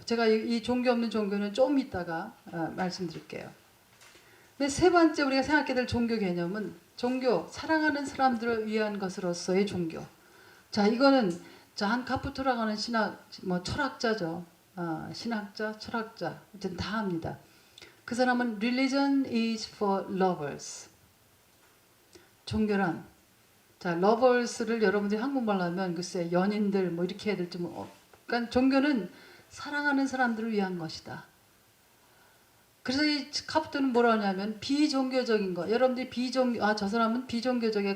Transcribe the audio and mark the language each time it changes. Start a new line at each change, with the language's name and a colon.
Korean: 제가 이 종교 없는 종교는 좀 이따가 말씀드릴게요. 근데 세 번째 우리가 생각해야 될 종교 개념은 종교, 사랑하는 사람들을 위한 것으로서의 종교. 자, 이거는 잔 카푸토라고 하는 철학자죠. 신학자, 철학자, 어쨌든 다 합니다. 그 사람은
English: Religion is for lovers.
Korean: 종교란, 자, lovers를 여러분들이 한국말로 하면 글쎄 연인들 뭐 이렇게 해야 될지 그러니까 종교는 사랑하는 사람들을 위한 것이다. 그래서 이 카푸토는 뭐라 하냐면 비종교적인 거. 여러분들이 저 사람은 비종교적이야.